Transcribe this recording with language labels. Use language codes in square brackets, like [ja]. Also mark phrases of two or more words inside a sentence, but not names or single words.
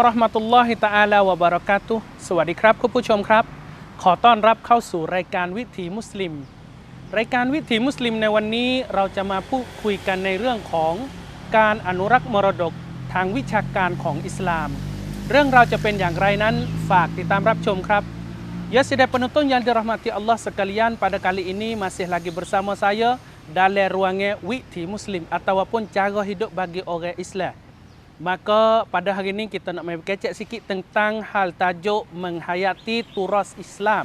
[ar] رحمة الله تعالى وبركاته [th] สวัสดีครับคุณผู้ชมครับขอต้อนรับเข้า สู่รายการวิถีมุสลิมรายการวิถีมุสลิมในวันนี้เราจะมาพูดคุยกันในเรื่องของการอนุรักษ์มรดกทางวิชาการของอิสลามเรื่องราวจะเป็นอย่างไรนั้นฝากติดตามรับชมครับ [ms] Ya sidang penonton yang dirahmati Allah sekalian, pada kali ini masih lagi bersama saya dalam ruangan Witi Muslim ataupun cara hidup bagi orang Islam. Maka pada hari ini kita nak main berkecek sikit tentang hal tajuk menghayati turas Islam.